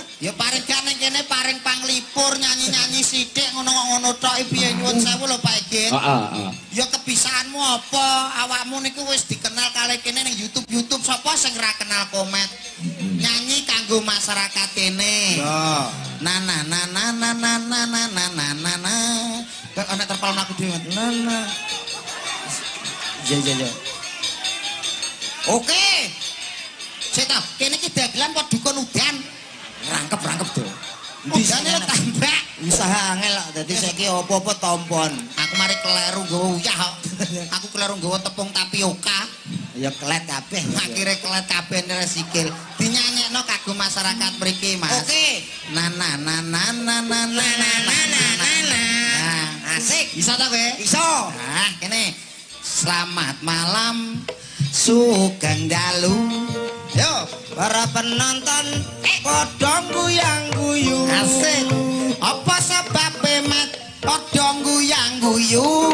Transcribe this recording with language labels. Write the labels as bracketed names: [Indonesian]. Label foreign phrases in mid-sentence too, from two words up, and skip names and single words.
[Javanese] Ya paring gak ning kene paring panglipur nyanyi-nyanyi sithik ngono tok piye nyuwun sewu lho Pak Egin. Heeh. Ya kebisaanmu apa? Awakmu niku wis dikenal kali kene ning YouTube sapa sing ora kenal Komet? Nyanyi kanggo masyarakat kene. Ya. Na na na na na na na na na na na na. Kok ana terpalon aku dhewe. Na na. Ya. Oke. Ceta, kene iki dagelan kok dukun udan. Rangkep to. Udane lho tambak. Usaha angel kok dadi saiki apa-apa tompon. Aku mari kleru nggawa uyah kok. Aku kleru nggawa tepung tapioka. Ya kelet kabeh. Akhire kelet kabeh nere sikil. Dinyanyekno kanggo masyarakat mriki, Mas. Oke. Na na na na na na na na na na na. Asik. Bisa ta kowe? Iso. Nah, kene. [Indonesian] Selamat malam [Javanese] Sugeng Dalu. Yo, Para penonton padha guyang-guyu. asik. Apa sebabe Mat padha guyang-guyu?